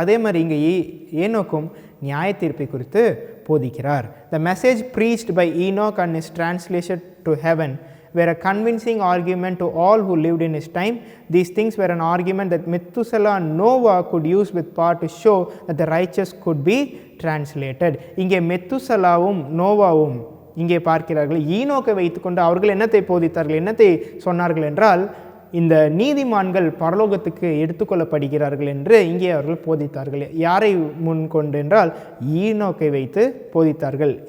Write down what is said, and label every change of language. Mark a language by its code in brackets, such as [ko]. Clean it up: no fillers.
[ta] அதே மாதிரி இங்கே ஏனோக்கும் நியாய தீர்ப்பை குறித்து போதிக்கிறார். [en] The message preached by Enoch and his translation to heaven were a convincing argument to all who lived in his time. These things were an argument that Methuselah and Noah could use with power to show that the righteous could be translated. [ta] இங்கே மெத்துசலாவும் நோவாவும் இங்கே பார்க்கிறார்கள். ஈனோக்கை வைத்துக்கொண்டு அவர்கள் என்னத்தை போதித்தார்கள், என்னத்தை சொன்னார்கள் என்றால் இந்த நீதிமான்கள் பரலோகத்துக்கு எடுத்துக்கொள்ளப்படுகிறார்கள் என்று இங்கே அவர்கள் போதித்தார்கள். யாரை முன்கொண்டு என்றால் ஈனோக்கை வைத்து போதித்தார்கள்.